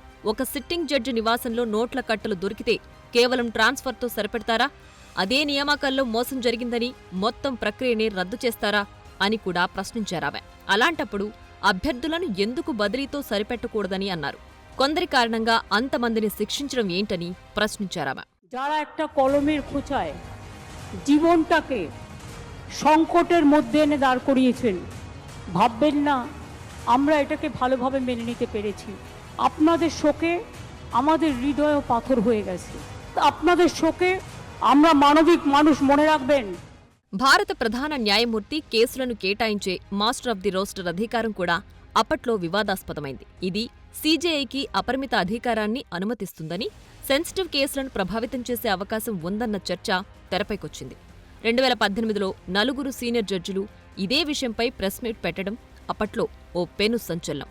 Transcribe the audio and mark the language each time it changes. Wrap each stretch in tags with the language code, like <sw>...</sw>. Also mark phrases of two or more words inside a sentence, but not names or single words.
<te>ఒక సిట్టింగ్ జడ్జి నివాసంలో నోట్ల కట్టలు దొరికితే కేవలం ట్రాన్స్ఫర్తో సరిపెడతారా? అదే నియామకాల్లో మోసం జరిగిందని మొత్తం ప్రక్రియనే రద్దు చేస్తారా అని కూడా ప్రశ్నించారామె. అలాంటప్పుడు అభ్యర్థులను ఎందుకు బదిలీతో సరిపెట్టకూడదని అన్నారు. కొందరి కారణంగా అంతమందిని శిక్షించడం ఏంటని ప్రశ్నించారామె.</te> <bn>যারা একটা কলমের খোঁচায় জীবনটাকে সংকটের মধ্যে এনে দাঁড় করিয়েছেন, ভাববেন না আমরা এটাকে ভালোভাবে মেনে নিতে পেরেছি। আপনাদের শোকে আমাদের হৃদয়ও পাথর হয়ে গেছে। আপনাদের শোকে আমরা মানবিক মানুষ, মনে রাখবেন।</bn> <te>భారత ప్రధాన న్యాయమూర్తి కేసులను కేటాయించే</te> <en>master of the roster</en> <te>అధికారం కూడా అప్పట్లో వివాదాస్పదమైంది. ఇది సీజేఐకి అపరిమిత అధికారాన్ని అనుమతిస్తుందని, సెన్సిటివ్ కేసులను ప్రభావితం చేసే అవకాశం ఉందన్న చర్చ తెరపైకొచ్చింది. 2018లో 4 సీనియర్ జడ్జిలు ఇదే విషయంపై</te> <en>press meet</en> <te>పెట్టడం అప్పట్లో ఓ పెను సంచలనం.</te>